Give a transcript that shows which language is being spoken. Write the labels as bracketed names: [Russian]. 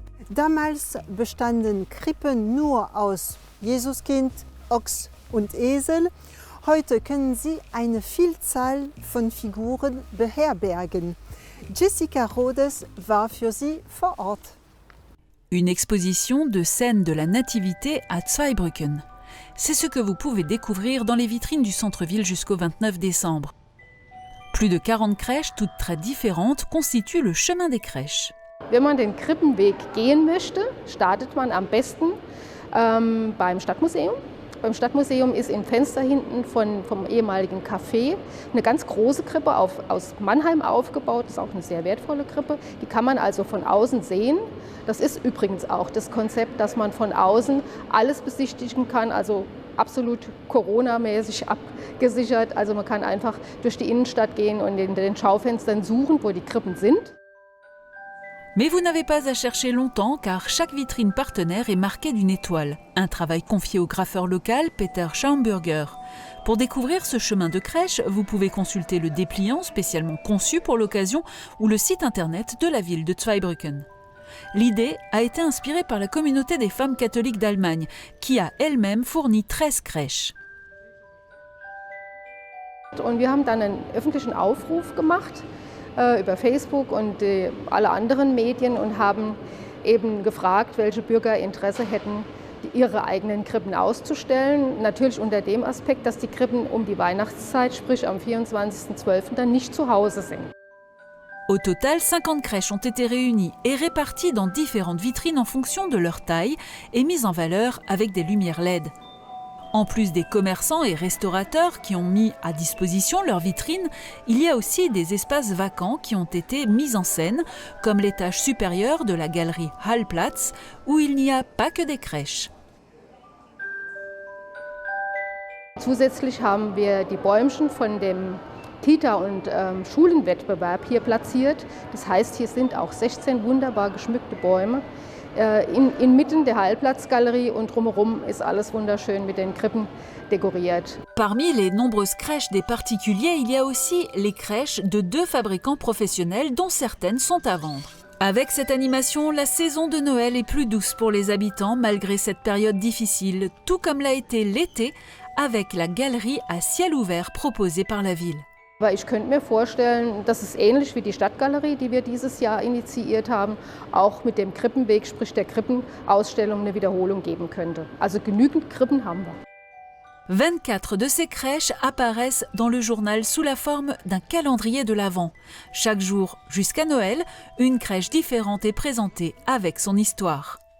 [German] Damals bestanden Krippen nur aus Jesuskind, Ochs und Esel. Heute können sie eine Vielzahl von Figuren beherbergen. Jessica Rhodes war für sie vor Ort. [French] Une exposition de scènes de la Nativité à Zweibrücken. C'est ce que vous pouvez découvrir dans les vitrines du centre-ville jusqu'au 29 décembre. Plus de 40 crèches, toutes très différentes, constituent le chemin des crèches. [German] Wenn man den Krippenweg gehen möchte, startet man am besten beim Stadtmuseum. Beim Stadtmuseum ist im Fenster hinten vom ehemaligen Café eine ganz große Krippe aus Mannheim aufgebaut. Das ist auch eine sehr wertvolle Krippe. Die kann man also von außen sehen. Das ist übrigens auch das Konzept, dass man von außen alles besichtigen kann, also absolut Corona-mäßig abgesichert. Also man kann einfach durch die Innenstadt gehen und in den Schaufenstern suchen, wo die Krippen sind. [French] Mais vous n'avez pas à chercher longtemps car chaque vitrine partenaire est marquée d'une étoile, un travail confié au graffeur local Peter Schaumburger. Pour découvrir ce chemin de crèche, vous pouvez consulter le dépliant spécialement conçu pour l'occasion ou le site internet de la ville de Zweibrücken. L'idée a été inspirée par la communauté des femmes catholiques d'Allemagne qui a elle-même fourni 13 crèches. [German] Und wir haben dann einen öffentlichen Aufruf gemacht über Facebook und alle anderen Medien und haben eben gefragt, welche Bürger Interesse hätten, ihre eigenen Krippen auszustellen. Natürlich unter dem Aspekt, dass die Krippen um die Weihnachtszeit, sprich am 24.12. dann nicht zu Hause sind. [French] Au total, 50 crèches ont été réunies et réparties dans différentes vitrines en fonction de leur taille et mises en valeur avec des lumières LED. En plus des commerçants et restaurateurs qui ont mis à disposition leurs vitrines, il y a aussi des espaces vacants qui ont été mis en scène, comme l'étage supérieur de la galerie Hallplatz, où il n'y a pas que des crèches. [German] Zusätzlich haben wir die Bäumchen von dem Kita- und Schulenwettbewerb hier platziert. Das heißt, hier sind auch 16 wunderbar geschmückte Bäume. Inmitten der Hallplatzgalerie und drumherum ist alles wunderschön mit den Krippen dékoriert. [French] Parmi les nombreuses crèches des particuliers, il y a aussi les crèches de 2 fabricants professionnels dont certaines sont à vendre. Avec cette animation, la saison de Noël est plus douce pour les habitants malgré cette période difficile, tout comme l'a été l'été avec la galerie à ciel ouvert proposée par la ville. [German] Aber ich könnte mir vorstellen, dass es ähnlich wie die Stadtgalerie, die wir dieses Jahr initiiert haben, auch mit dem Krippenweg, sprich der Krippenausstellung, eine Wiederholung geben könnte. Also genügend Krippen haben wir. [French] 24 de ces crèches apparaissent dans le journal sous la forme d'un calendrier de l'Avent. Chaque jour, jusqu'à Noël, une crèche différente est présentée avec son histoire.